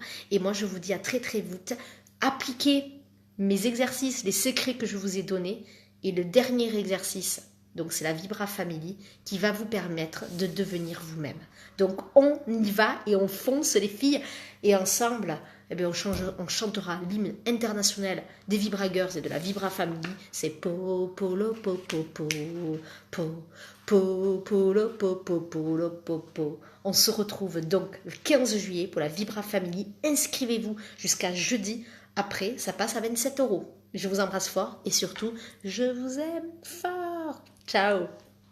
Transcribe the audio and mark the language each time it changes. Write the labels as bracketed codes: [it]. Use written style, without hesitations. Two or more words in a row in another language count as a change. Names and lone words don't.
[fr] Et moi, je vous dis à très très vite. Appliquez mes exercices, les secrets que je vous ai donnés. Et le dernier exercice, donc c'est la Vibra Family, qui va vous permettre de devenir vous-même. Donc on y va et on fonce les filles. Et ensemble, on chantera l'hymne international des Vibragers et de la Vibra Family. C'est po po lo po po po po po po lo po po po lo po po. On se retrouve donc le 15 juillet pour la Vibra Family. Inscrivez-vous jusqu'à jeudi. Après, ça passe à 27 euros. Je vous embrasse fort et surtout, je vous aime fort. Ciao.